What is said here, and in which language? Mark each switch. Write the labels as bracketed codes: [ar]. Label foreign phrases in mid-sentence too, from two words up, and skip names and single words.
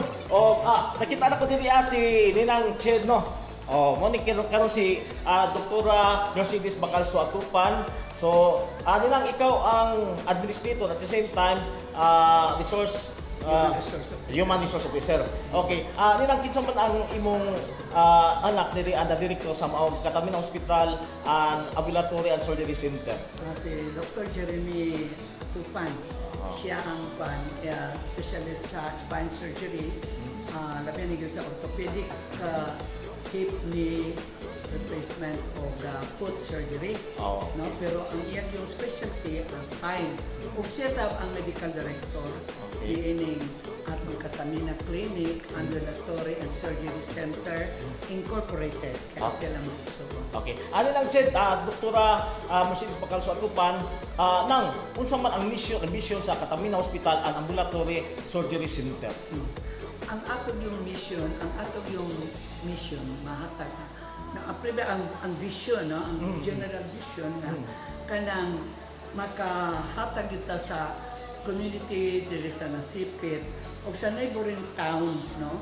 [ceb] O nakita na ko diri si Ninang Ched, no. Mo ni karon si Doktora Mercedes Bacalso Atupan. So, Ninang, ikaw ang administrator [en] at the same time Human Resource Officer. [ceb] Okay. Ninang, kinsa man ang imong anak diri ang direktor sa maong katabi na hospital and Ambulatory and Surgery Center? Si Dr. Jeremy Tupan. Siya ang specialist sa spine surgery. Labi na sa orthopedic, hip, knee replacement o foot surgery. No? Pero ang iyang yung specialty ang spine. O siya ang medical director ni ining atong Katamina Clinic, Ambulatory and Surgery Center Incorporated. Kaya lang magsubo. Okay. Ano lang said, Doktora Mercedes Bacalso Atupan, nang unsa man ang mission sa Katamina Hospital and Ambulatory Surgery Center? Ang atong yung mission mahatag na ang vision, no, ang [en] general vision [ceb] na kanang makahatag kita sa community diri sa nasipit o sa [en] neighboring towns, [ceb] no.